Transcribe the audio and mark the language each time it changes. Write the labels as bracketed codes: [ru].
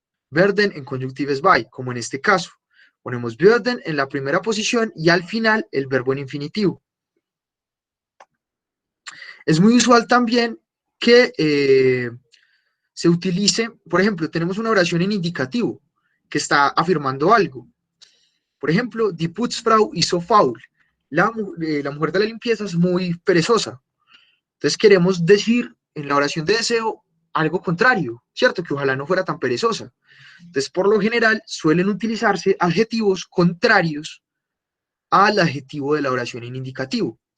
[es] Werden en conjunctives by, como en este caso. Ponemos würden en la primera posición y al final el verbo en infinitivo. Es muy usual también que se utilice, por ejemplo, tenemos una oración en indicativo que está afirmando algo. Por ejemplo, [de] die Putzfrau ist so faul. [es] La mujer de la limpieza es muy perezosa. Entonces queremos decir en la oración de deseo algo contrario, ¿cierto? Que ojalá no fuera tan perezosa. Entonces, por lo general, suelen utilizarse adjetivos contrarios al adjetivo de la oración en indicativo.